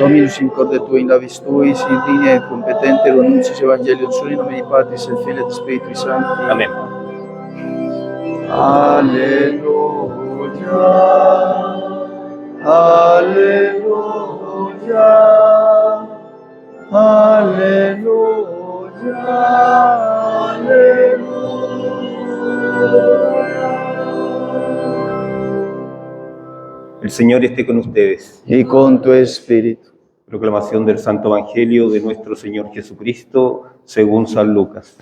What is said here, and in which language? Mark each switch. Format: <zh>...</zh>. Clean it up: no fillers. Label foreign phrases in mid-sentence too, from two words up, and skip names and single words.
<la>Dominus incorde tui in labis tuis, in digna et competente renunciis Evangelium sui, in nomine Patris et Filii et Spiritui Sancti.</la> <es>Amén.</es> <la>Alleluia. Alleluia. Alleluia.</la> <es>El Señor esté con ustedes. Y con tu espíritu. Proclamación del Santo Evangelio de nuestro Señor Jesucristo según San Lucas.</es>